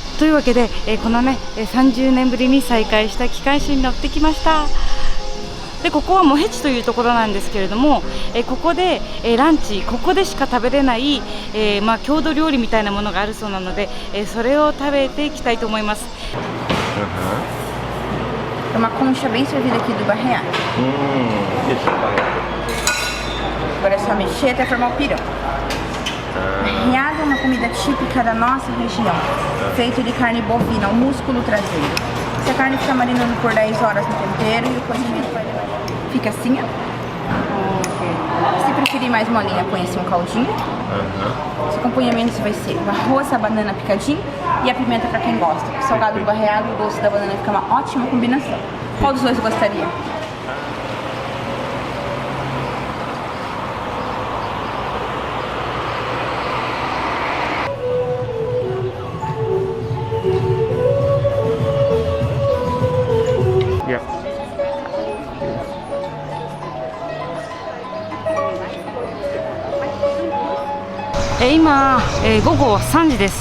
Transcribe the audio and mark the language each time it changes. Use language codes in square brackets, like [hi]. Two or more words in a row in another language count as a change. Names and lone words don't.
[ja] いうわけで、このね30年ぶりに再開した機関車に乗ってきました。でここはモヘチというところなんですけれども、ここで、ランチ、ここでしか食べれない、郷土料理みたいなものがあるそうなので、それを食べていきたいと思います。 [pt] Uma concha bem servida aqui do barreado. Isso, Agora é só mexer até formar o pirão. Barreado é uma comida típica da nossa região, feito de carne bovina, o músculo traseiro. Essa carne fica marinando por 10 horas no tempero e o cozimento vai levar. Fica assim, ó. Se preferir mais molinha, põe assim um caldinho. Esse acompanhamento vai ser o arroz, a banana picadinho e a pimenta pra quem gosta. O salgado do barreado e o doce da banana fica uma ótima combinação. Qual dos dois gostaria? Yeah. [ja] 今、午後3時です。